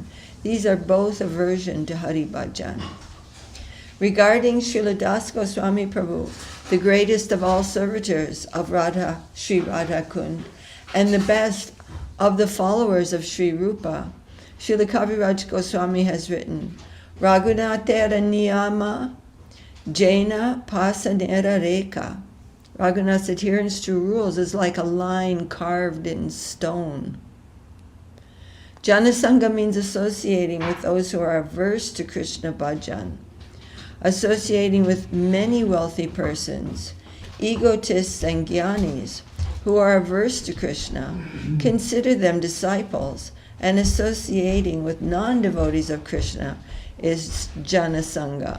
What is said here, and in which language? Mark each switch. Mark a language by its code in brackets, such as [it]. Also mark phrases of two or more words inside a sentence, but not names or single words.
[en] These are both aversion to Hari bhajan. Regarding Srila Das Goswami Prabhu, the greatest of all servitors of Radha, Sri Radha Kund, and the best of the followers of Sri Rupa, Srila Kaviraj Goswami has written, [bn] রঘুনাথের নিয়ম যেন পাষাণের রেখা. [en] Raghunath's adherence to rules is like a line carved in stone. Janasanga means associating with those who are averse to Krishna bhajan. Associating with many wealthy persons, egotists and jnanis who are averse to Krishna, consider them disciples, and associating with non-devotees of Krishna is janasanga.